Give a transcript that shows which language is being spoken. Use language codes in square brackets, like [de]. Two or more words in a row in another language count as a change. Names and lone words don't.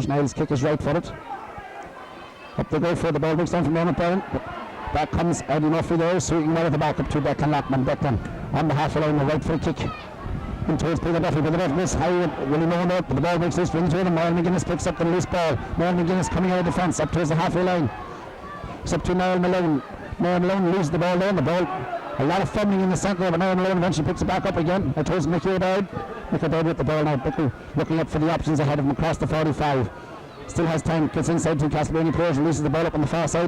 [en] Niall's kick is right footed. Up they go for the ball, breaks down from Emmett Brennan. Back comes Eddie Murphy there, sweeping well at the back up to Declan Lockman. Declan on the halfway line, the right for a kick. In towards Peter Duffy. Peter Duffy is high, really known up, but the ball breaks loose, brings to him. Niall McGuinness picks up the loose ball. Niall McGuinness coming out of defence up towards the halfway line. It's up to Niall Malone. Niall Malone loses the ball there, and the ball, a lot of fumbling in the centre, but Niall Malone eventually picks it back up again. It towards Mickey O'Dowd. Mickey O'Dowd with the ball now, looking up for the options ahead of him across the 45. Still has time, gets inside to Castleblayney players, releases the ball up on the far side.